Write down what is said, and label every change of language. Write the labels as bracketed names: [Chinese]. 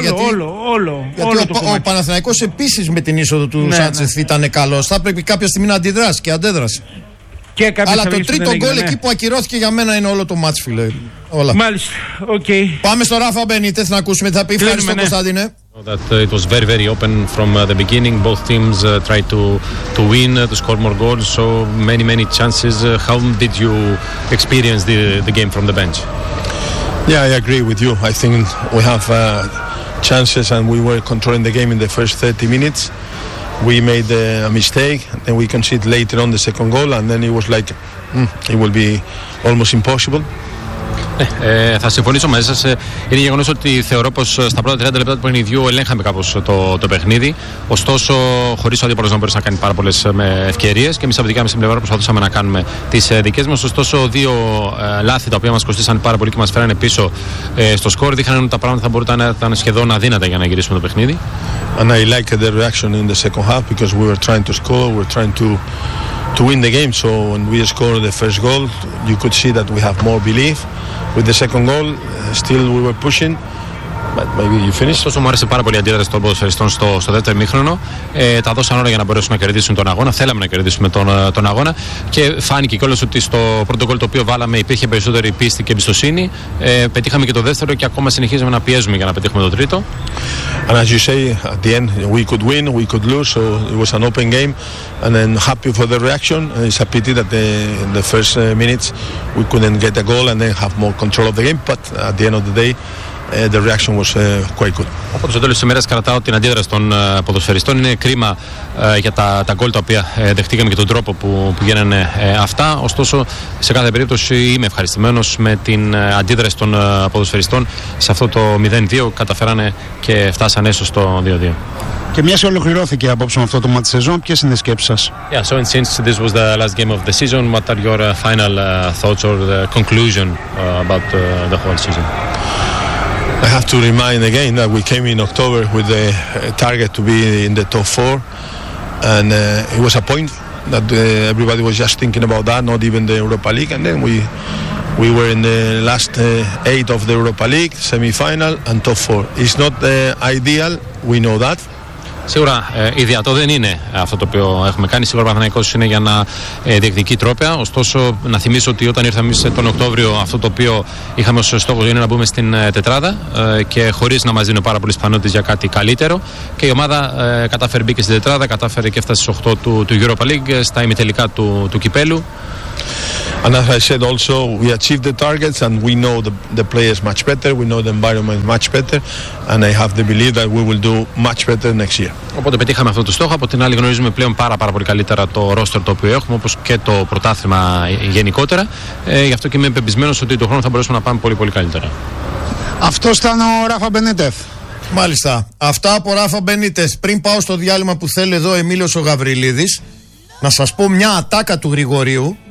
[Greek] γιατί, όλο. Ο Παναθηναϊκός επίσης με την είσοδο του Σάντζεθ ήταν καλός. Θα πρέπει κάποια στιγμή να αντιδράσει και αντέδρασε. Και αλλά το τρίτο γκολ εκεί που ακυρώθηκε για μένα είναι όλο το μάτς, φίλε. Όλα. Μάλιστα. Okay. Πάμε στο Ράφα Μπενίτεθ να ακούσουμε τι θα πει. Ευχαριστώ, ναι. Κωνσταντίνε. [English] That it was very, very open from the beginning. Both teams tried to win, to score more goals. So many, many chances. How did you experience the game from the bench? Yeah, I agree with you. I think we have chances and we were controlling the game in the first 30 minutes. We made a mistake, then we conceded later on the second goal, and then it was like it will be almost impossible. [Greek] Θα συμφωνήσω μαζί σας. Είναι γεγονός ότι θεωρώ πως στα πρώτα 30 λεπτά του παιχνιδιού ελέγχαμε κάπως το παιχνίδι. Ωστόσο, χωρίς ο αντίπαλος να μπορούσε να κάνει πάρα πολλές ευκαιρίες, και εμείς από δικιά μας την πλευρά προσπαθούσαμε να κάνουμε τις δικές μας. Ωστόσο, δύο λάθη τα οποία μας κοστίσαν πάρα πολύ και μας φέρανε πίσω στο σκορ δείχναν ότι τα πράγματα θα μπορούσαν να ήταν σχεδόν αδύνατα για να γυρίσουμε το παιχνίδι. [English] And I liked the reaction in the second half because we were trying to score, we were trying to win the game. So when we scored the first goal, you could see that we have more belief. With the second goal, still we were pushing. But maybe you finished. [Greek] Τόσο μου άρεσε πάρα πολύ η αντίδραση των ποδοσφαιριστών στο δεύτερο ημίχρονο. Τα δώσαν όλα για να μπορέσουν να κερδίσουν τον αγώνα. Θέλαμε να κερδίσουμε τον αγώνα. Και φάνηκε κιόλας ότι στο πρώτο γκολ το οποίο βάλαμε υπήρχε περισσότερη πίστη και εμπιστοσύνη. Πετύχαμε και το δεύτερο και ακόμα συνεχίζαμε να πιέζουμε για να πετύχουμε το τρίτο. [English] And as you say, at the end we could win, we could lose. So it was an open game. And then happy for the reaction. It's a pity that in the first minutes we couldn't get a goal and then have more control of the game. But at the end of the day, the reaction was quite good. [Greek] Οπότε στο τέλος της ημέρας κρατάω την αντίδραση των ποδοσφαιριστών. Είναι κρίμα για τα γκολ τα οποία δεχτήκαμε και τον τρόπο που γίνανε αυτά. Ωστόσο, σε κάθε περίπτωση είμαι ευχαριστημένος με την αντίδραση των ποδοσφαιριστών σε αυτό το 0-2. Καταφέρανε και φτάσανε έστω στο 2-2. Και μια σε ολοκληρώθηκε απόψε με αυτό το μάτι σεζόν, ποιες είναι οι σκέψεις σας? [English] Yeah, so and since this was the last game of the season, what are your final thoughts or the conclusion about the whole season? I have to remind again that we came in October with the target to be in the top four, and it was a point that everybody was just thinking about that, not even the Europa League, and then we We were in the last eight of the Europa League, semi-final and top four. It's not ideal, we know that. [Greek] Σίγουρα ιδιατό δεν είναι αυτό το οποίο έχουμε κάνει. Σίγουρα ο Παναθηναϊκός είναι για να διεκδικεί τρόπαια. Ωστόσο, να θυμίσω ότι όταν ήρθαμε εμείς τον Οκτώβριο, αυτό το οποίο είχαμε ως στόχο είναι να μπούμε στην τετράδα και χωρίς να μας δίνουν πάρα πολλές πιθανότητες για κάτι καλύτερο. Και η ομάδα κατάφερε, μπήκε στην τετράδα, κατάφερε και έφτασε στις 8 του Europa League στα ημιτελικά του κυπέλου. [English] And as I said also, we achieved the targets and we know the players much better, we know the environment much better and I have the belief that we will do much better next year. [Greek] Οπότε πετύχαμε αυτό το στόχο, από την άλλη γνωρίζουμε πλέον πάρα πολύ καλύτερα το roster το οποίο έχουμε, όπως και το πρωτάθλημα γενικότερα. Γι' αυτό και είμαι πεπισμένος ότι τον χρόνο θα μπορέσουμε να πάμε πολύ καλύτερα. Αυτό ήταν ο Ράφα Μπενίτεθ. Μάλιστα. Αυτά από Ράφα Μπενίτεθ. Πριν πάω στο διάλειμμα που θέλει εδώ Εμίλιος ο Γαβριλίδης, να σας πω μια ατάκα του Γρηγορίου.